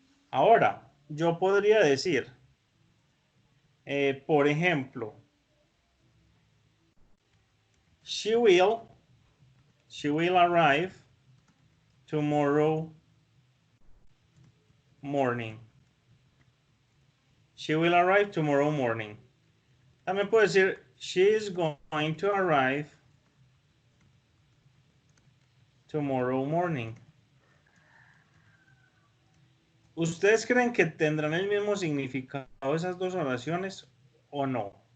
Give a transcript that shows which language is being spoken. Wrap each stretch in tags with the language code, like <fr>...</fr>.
<es>Ahora, yo podría decir, por ejemplo,</es> <en>she will arrive tomorrow morning. She will arrive tomorrow morning.</en> <es>También puedo decir,</es> <en>she is going to arrive tomorrow morning.</en> <es>¿Ustedes creen que tendrán el mismo significado esas dos oraciones o no?</es>